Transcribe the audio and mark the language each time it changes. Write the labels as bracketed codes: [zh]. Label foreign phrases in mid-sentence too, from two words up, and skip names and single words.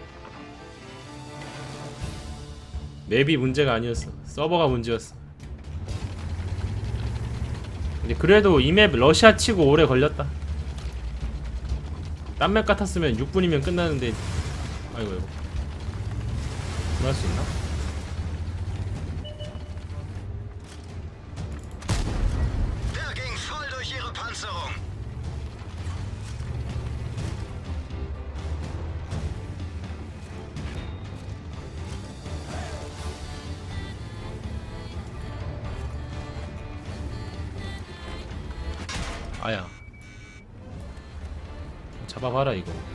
[ko] 맵이 문제가 아니었어. 서버가 문제였어. 근데 그래도 이 맵 러시아 치고 오래 걸렸다. 딴 맵 같았으면 6분이면 끝나는데. 아이고. 그럴 수 있나? [de] Der ging voll durch Panzerung. [ko] 아야 잡아봐라 이거.